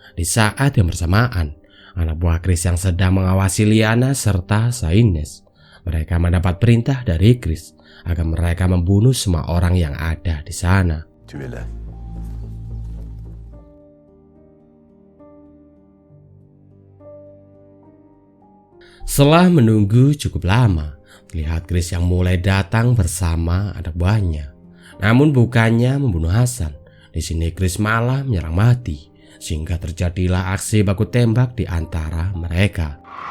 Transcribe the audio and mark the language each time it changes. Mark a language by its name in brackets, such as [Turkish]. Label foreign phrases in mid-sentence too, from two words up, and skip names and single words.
[Indonesian] Di saat yang bersamaan, anak buah Chris yang sedang mengawasi Liana serta Saines. Mereka mendapat perintah dari Chris agar mereka membunuh semua orang yang ada di sana. [French] Tu es là. [Indonesian] Setelah menunggu cukup lama, terlihat Chris yang mulai datang bersama anak buahnya. Namun bukannya membunuh Hasan. Di sini Chris malah menyerang Mahdi, sehingga terjadilah aksi baku tembak di antara mereka.